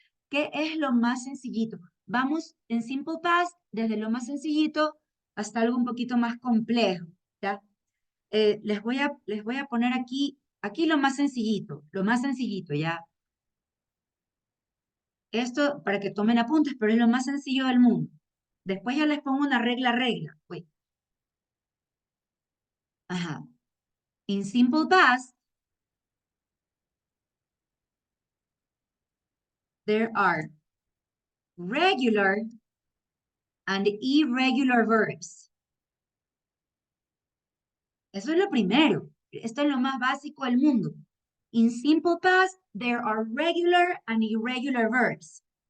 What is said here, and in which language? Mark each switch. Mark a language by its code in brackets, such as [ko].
[es] ¿Qué es lo más sencillito? Vamos en simple past desde lo más sencillito hasta algo un poquito más complejo, ¿ya? Les voy a poner aquí lo más sencillito, ¿ya? Esto para que tomen apuntes, pero es lo más sencillo del mundo. Después ya les pongo una regla. [en] Wait. [es] Ajá. [en] In simple past, there are regular and irregular verbs. [es] Eso es lo primero. Esto es lo más básico del mundo. [en] In simple past, there are regular and irregular verbs.